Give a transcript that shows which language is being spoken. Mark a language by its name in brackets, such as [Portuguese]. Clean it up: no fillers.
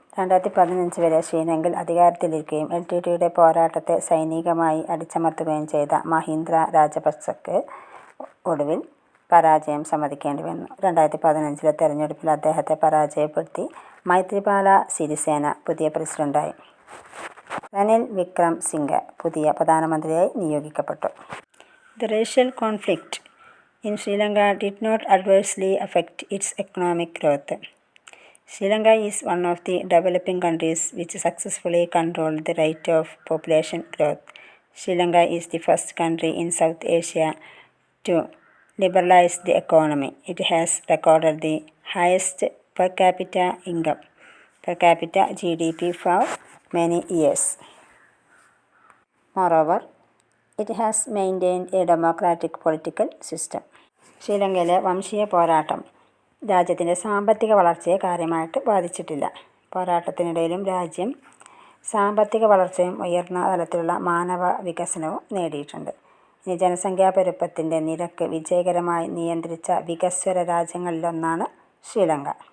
[Malayalam] 2015 വരെ ശ്രീലങ്കയിൽ അധികാരത്തിലിരിക്കുകയും LTTEയുടെ പോരാട്ടത്തെ സൈനികമായി അടിച്ചമർത്തുകയും ചെയ്ത മഹീന്ദ്ര രാജപക്സക്ക് ഒടുവിൽ പരാജയം സമ്മതിക്കേണ്ടി വന്നു. 2015 തെരഞ്ഞെടുപ്പിൽ അദ്ദേഹത്തെ പരാജയപ്പെടുത്തി മൈത്രിപാല സിരിസേന പുതിയ പ്രസിഡന്റായി. റനിൽ വിക്രം സിംഗെ പുതിയ പ്രധാനമന്ത്രിയായി നിയോഗിക്കപ്പെട്ടു. [English] The racial conflict in Sri Lanka did not adversely affect its economic growth. Sri Lanka is one of the developing countries which successfully controlled the rate of population growth. Sri Lanka is the first country in South Asia to liberalize the economy. It has recorded the highest per capita income, per capita GDP for many years. Moreover, it has maintained a democratic political system. [Malayalam] ശ്രീലങ്കയിലെ വംശീയ പോരാട്ടം രാജ്യത്തിൻ്റെ സാമ്പത്തിക വളർച്ചയെ കാര്യമായിട്ട് ബാധിച്ചിട്ടില്ല. പോരാട്ടത്തിനിടയിലും രാജ്യം സാമ്പത്തിക വളർച്ചയും ഉയർന്ന തലത്തിലുള്ള മാനവ വികസനവും നേടിയിട്ടുണ്ട്. ഇനി ജനസംഖ്യാ പെരുപ്പത്തിൻ്റെ നിരക്ക് വിജയകരമായി നിയന്ത്രിച്ച വികസ്വര രാജ്യങ്ങളിലൊന്നാണ് ശ്രീലങ്ക.